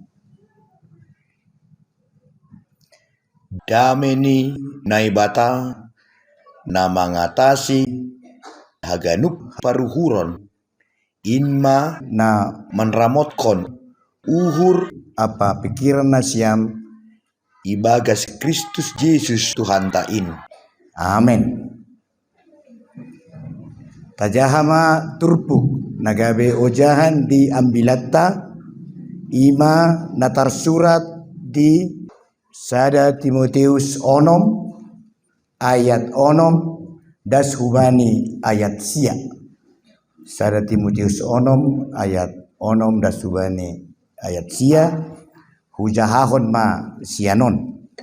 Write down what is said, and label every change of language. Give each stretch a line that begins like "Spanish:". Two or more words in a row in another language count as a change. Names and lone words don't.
Batak Simalungun: Dameni naibata na mangatasi haganuk paruhuron inma na menramotkon uhur apa pikiran nasiam ibagas Kristus Yesus Tuhan tain. Amin. Tajahama turpuk nagabe ojahan di ambilatta ima natar surat di Sada Timoteus onom ayat onom das hubani ayat sia. Sada Timoteus onom ayat onom das hubani ayat sia hujahahon ma sianon.